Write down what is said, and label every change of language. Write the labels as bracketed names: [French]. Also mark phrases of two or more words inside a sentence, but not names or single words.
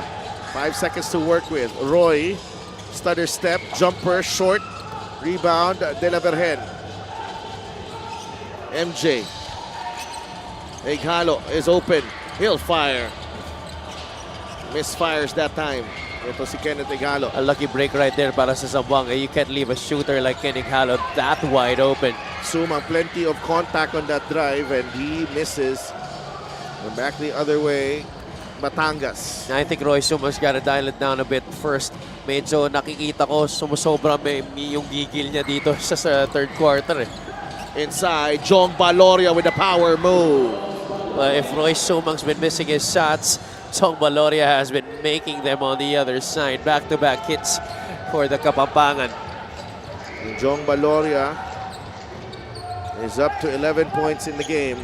[English] 5 seconds to work with. Roy. Stutter step. Jumper. Short. Rebound. De La Virgen. MJ. Ighalo is open. He'll fire. Misfires that time. [Filipino] Ito si Kenneth Ighalo. [English] A lucky break right there [Filipino] para sa [English] Zamboanga. You can't leave a shooter like Kenny Halo that wide open. Sumang plenty of contact on that drive and he misses. And back the other way, Batangas. I think Roy Sumang's got to dial it down a bit first. [Filipino] Medyo nakikita ko sumusobra yung gigil niya dito sa [English] third quarter. Inside, Jong Baloria with a power move. Well, if Roy Sumang's been missing his shots, Jong Baloria has been making them on the other side. Back-to-back hits for the Kapampangan. Jong Baloria is up to 11 points in the game.